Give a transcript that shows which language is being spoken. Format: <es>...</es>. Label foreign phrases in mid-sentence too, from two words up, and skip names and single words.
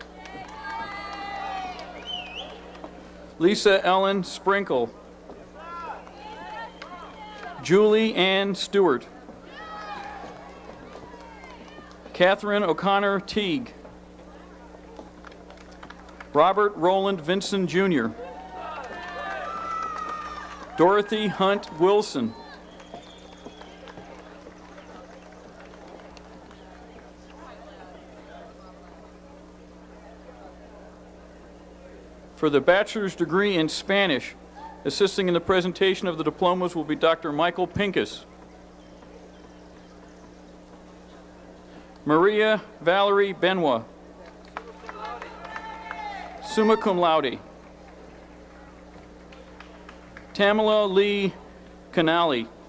<en>Lisa Ellen Sprinkle. Julie Ann Stewart. Catherine O'Connor Teague. Robert Roland Vinson Jr. Dorothy Hunt Wilson. For the bachelor's degree in Spanish, assisting in the presentation of the diplomas will be Dr. Michael Pincus. Maria Valerie Benoit.</en> <la>Summa cum laude.</la> <en>Tamala Lee Canali.</en>